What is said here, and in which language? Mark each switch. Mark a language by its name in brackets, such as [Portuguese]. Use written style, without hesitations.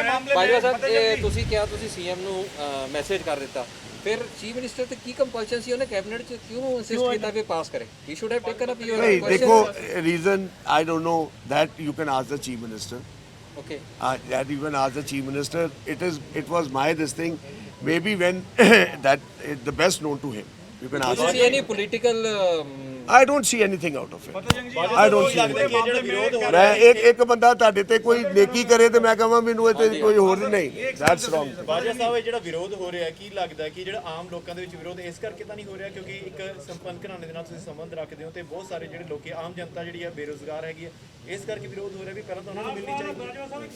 [Punjabi] ਬਾਜਵਾ ਸਾਹਿਬ ਇਹ ਤੁਸੀਂ ਕਿਹਾ ਤੁਸੀਂ ਸੀਐਮ ਨੂੰ ਮੈਸੇਜ ਕਰ ਦਿੱਤਾ, ਫਿਰ ਚੀਫ ਮਿਨਿਸਟਰ ਤੇ ਕੀ ਕੰਪਲਸ਼ਨ ਸੀ ਉਹਨੇ ਕੈਬਨਿਟ ਚ ਕਿਉਂ ਇਨਸਿਸਟ ਕੀਤਾ ਕਿ ਪਾਸ ਕਰੇ? [English] he should have taken up your [Punjabi] ਨਹੀਂ ਦੇਖੋ [English] Reason I don't know that you can ask the chief minister. Okay. That even as the chief minister, it was my this thing. Maybe when that the best known to him. You can ask. Do you see any political I don't see anything out of it. I don't see anything. [Punjabi] ਮੈਂ ਇੱਕ ਬੰਦਾ ਤੁਹਾਡੇ ਤੇ ਕੋਈ ਨੇਕੀ ਕਰੇ ਤੇ ਮੈਂ ਕਹਾਂ ਮੈਨੂੰ ਇਹ ਤੇ ਕੋਈ ਹੋਰ ਨਹੀਂ, [English] that's wrong. [Punjabi] ਬਾਜਵਾ ਸਾਹਿਬ ਇਹ ਜਿਹੜਾ ਵਿਰੋਧ ਹੋ ਰਿਹਾ ਕੀ ਲੱਗਦਾ ਕਿ ਜਿਹੜਾ ਆਮ ਲੋਕਾਂ ਦੇ ਵਿੱਚ ਵਿਰੋਧ ਇਸ ਕਰਕੇ ਤਾਂ ਨਹੀਂ ਹੋ ਰਿਹਾ ਕਿਉਂਕਿ ਇੱਕ ਸੰਪੰਨ ਘਰਾਣੇ ਦੇ ਨਾਲ ਤੁਸੀਂ ਸੰਬੰਧ ਰੱਖਦੇ ਹੋ ਤੇ ਬਹੁਤ ਸਾਰੇ ਜਿਹੜੇ ਲੋਕੀ ਆਮ ਜਨਤਾ ਜਿਹੜੀ ਹੈ ਬੇਰੁਜ਼ਗਾਰ ਹੈਗੀ ਹੈ, ਇਸ ਕਰਕੇ ਵਿਰੋਧ ਹੋ ਰਿਹਾ ਵੀ ਪਹਿਲਾਂ ਤਾਂ ਉਹਨਾਂ ਨੂੰ ਮਿਲਣੀ ਚਾਹੀਦੀ।